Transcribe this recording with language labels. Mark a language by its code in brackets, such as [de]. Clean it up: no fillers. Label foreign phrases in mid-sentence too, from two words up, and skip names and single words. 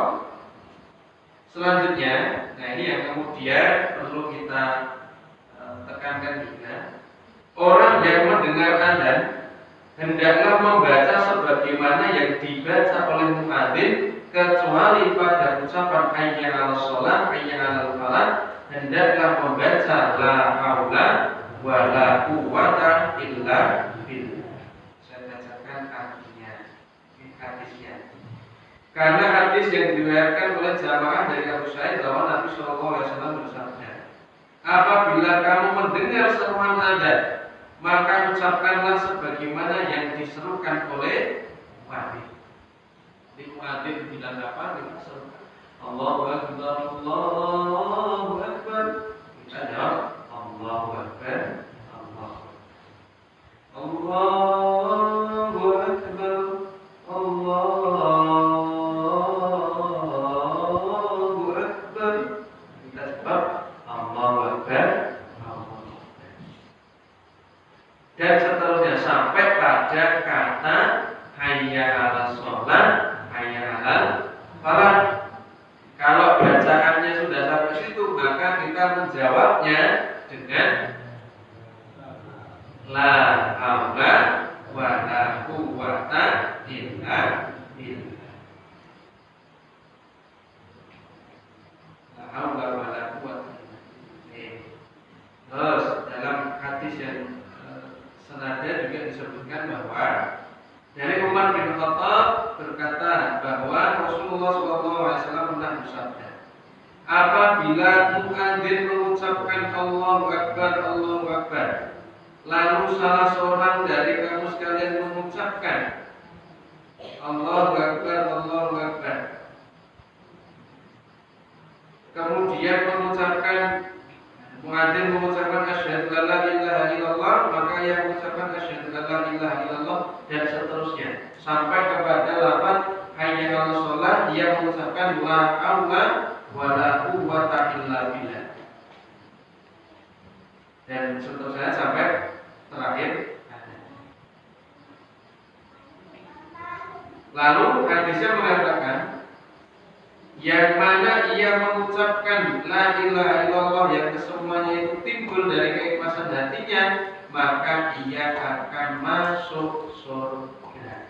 [id] Selanjutnya, nah ini yang kemudian perlu kita tekankan juga. Orang yang mendengar adzan hendaklah membaca sebagaimana yang dibaca oleh muadzin, kecuali pada ucapan [ar] حي على الصلاة، حي على الفلاح, [id] hendaklah membaca [ar] لا حول ولا قوة إلا بالله. [id] Saya bacakan artinya, hadisnya. Karena hadis yang diriwayatkan oleh jamaah dari Abu Sa'id bahwa Nabi [ar] صلى الله عليه وسلم [id] bersabda, apabila kamu mendengar seruan adzan, maka ucapkanlah sebagaimana yang diserukan oleh muadzin. Di muadzin bilang apa? Kita serukan [ar] الله أكبر، الله أكبر. [id] Kita jawab [ar] الله أكبر، الله أكبر، الله أكبر. [id] Kita sebab [ar] الله أكبر، الله أكبر. [id] Dan seterusnya sampai pada kata [ar] حي على الصلاة، حي على الفلاح. [id] Kalau bacaannya sudah sampai situ, maka kita menjawabnya dengan [ar] لا حول ولا قوة إلا بالله. لا حول ولا قوة إلا بالله. [id] Terus dalam hadis yang senada juga disebutkan bahwa dari Umar bin Khattab berkata bahwa Rasulullah SAW pernah bersabda, apabila muadzin mengucapkan [ar] الله أكبر، الله أكبر, [id] lalu salah seorang dari kamu sekalian mengucapkan [ar] الله أكبر، الله أكبر, [id] kemudian muadzin mengucapkan [ar] أشهد أن لا إله إلا الله, [id] maka yang mengucapkan [ar] أشهد أن لا إله إلا الله, [id] dan seterusnya sampai kepada lafaz [ar] حي على الصلاة, [id] dia mengucapkan [ar] لا حول ولا قوة إلا بالله. [id] dan seterusnya sampai terakhir. Lalu hadisnya mengatakan yang mana ia mengucapkan [ar] لا إله إلا الله [id] yang kesemuanya itu timbul dari keikhlasan hatinya, maka ia akan masuk surga.